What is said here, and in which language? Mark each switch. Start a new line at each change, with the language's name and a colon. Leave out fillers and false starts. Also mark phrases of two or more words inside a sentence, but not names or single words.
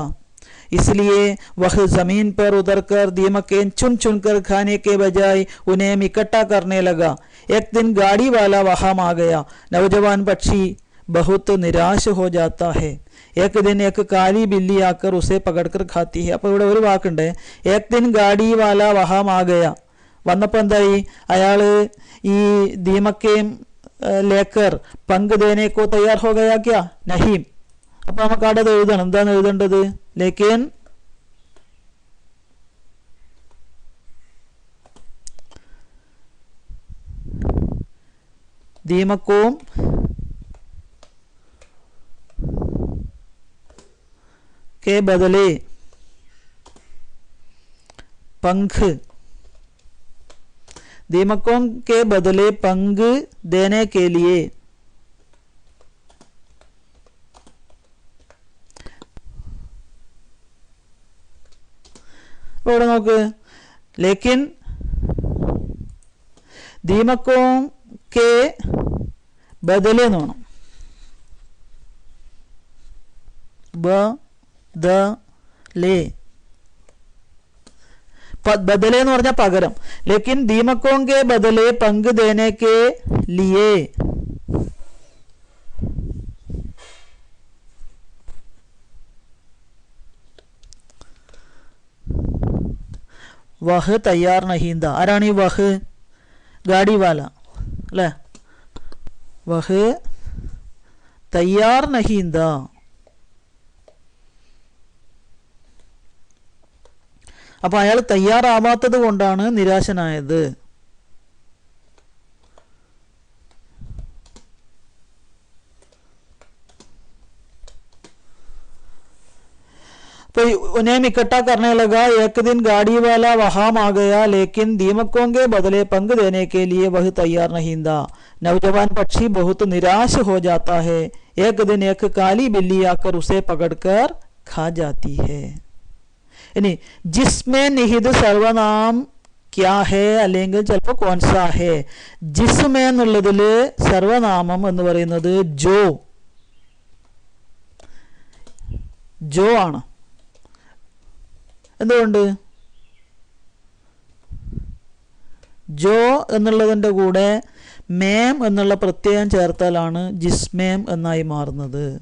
Hindi: इसलिए वह जमीन पर उतरकर दीमकें चुन चुन कर खाने के बजाय उन्हें इकट्ठा करने लगा. एक दिन गाड़ी वाला वहां आ गया. नौजवान पक्षी बहुत निराश हो जाता है. एक दिन एक काली बिल्ली आकर उसे पकड़कर खाती है.
Malayalam: അപ്പോൾ ഇവിടെ ഒരു വാക്കുണ്ട്,
Hindi: एक दिन गाड़ी वाला वहां आ गया.
Malayalam: വന്നപ്പോൾ എന്തായി? അയാള് ഈ
Hindi: दीमकें लेकर पंख देने को तैयार हो गया क्या?
Malayalam: നഹീം. അപ്പൊ നമുക്ക് അവിടെ എഴുതണം. എന്താണ് എഴുതേണ്ടത്?
Hindi: लेकिन दीमकों के बदले पंख, दीमकों के बदले पंख देने के लिए
Malayalam: ഇവിടെ നോക്ക്,
Hindi: लेकिन दीमकों के बदले
Malayalam: എന്ന് വേണം. बदले എന്ന് പറഞ്ഞാൽ പകരം.
Hindi: लेकिन दीमकों के बदले पंख देने के लिए वह तैयार नहीं था.
Malayalam: ആരാണ് ഈ വഹ്?
Hindi: गाड़ी वाला
Malayalam: അല്ലേ?
Hindi: वह तैयार नहीं था.
Malayalam: അപ്പൊ അയാൾ തയ്യാറാവാത്തത് കൊണ്ടാണ് നിരാശനായത്.
Hindi: उन्हें इकट्ठा करने लगा. एक दिन गाड़ी वाला वहां आ गया, लेकिन दीमकों के बदले पंख देने के लिए वह तैयार नहीं था. नौजवान पक्षी बहुत निराश हो जाता है. एक दिन एक काली बिल्ली आकर उसे पकड़कर खा जाती है. यानी जिसमें निहित सर्वनाम क्या है
Malayalam: അല്ലെങ്കിൽ ചിലപ്പോൾ
Hindi: कौन सा है.
Malayalam: जिसमें എന്നുള്ളതിൽ സർവനാമം എന്ന് പറയുന്നത് ജോ ആണ്. എന്തുകൊണ്ട്? ജോ എന്നുള്ളതിൻ്റെ കൂടെ മേം എന്നുള്ള പ്രത്യയം ചേർത്താലാണ് ജിസ്മേം എന്നായി മാറുന്നത്.